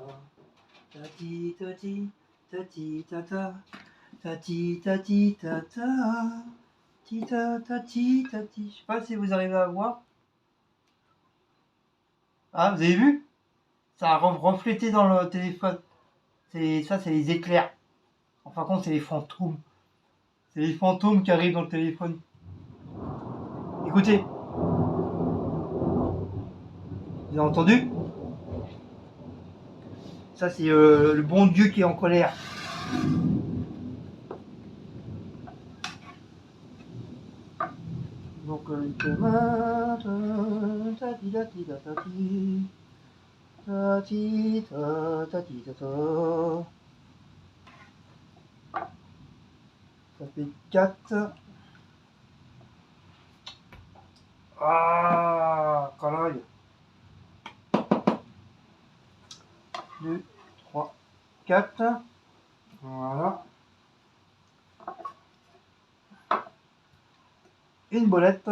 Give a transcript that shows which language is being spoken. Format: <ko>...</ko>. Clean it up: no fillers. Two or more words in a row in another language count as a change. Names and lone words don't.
<fr>Tati tati tati tata, tati tati tata, tita tati tati. Je sais pas si vous arrivez à voir. Ah, vous avez vu? Ça a reflété dans le téléphone. Ça, c'est les éclairs. Enfin, compte, c'est les fantômes. C'est les fantômes qui arrivent dans le téléphone. Écoutez. Vous avez entendu? Ça, c'est le bon Dieu qui est en colère. Donc, une tomate, tati tati tati, tati tati tata. Ça fait 4. Ah, canaille. 2, 3, 4. Voilà. Une bolette.</fr>